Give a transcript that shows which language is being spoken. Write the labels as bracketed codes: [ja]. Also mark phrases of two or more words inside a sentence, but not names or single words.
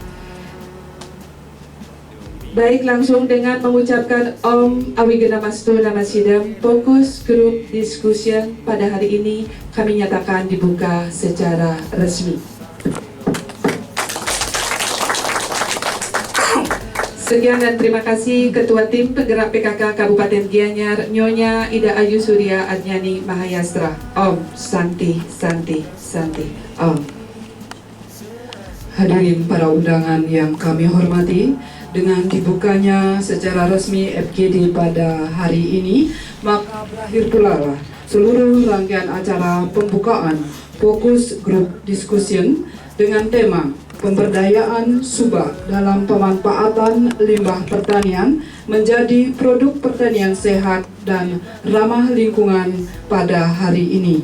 [id] Baik, langsung dengan mengucapkan [sa] Om Awigena-mastu Namasidam, [id] fokus [en] group discussion [id] pada hari ini kami nyatakan dibuka secara resmi. Sekian dan terima kasih Ketua Tim Penggerak PKK Kabupaten Gianyar, Nyonya Ida Ayu Surya Adnyani Mahayastra. [sa] Om Santi Santi Santi Om. [id] Hadirin para undangan yang kami hormati, dengan dibukanya secara resmi FGD pada hari ini, maka berakhir pula lah seluruh rangkaian acara pembukaan fokus [en] group discussion [id] dengan tema pemberdayaan subak dalam pemanfaatan limbah pertanian menjadi produk pertanian sehat dan ramah lingkungan pada hari ini.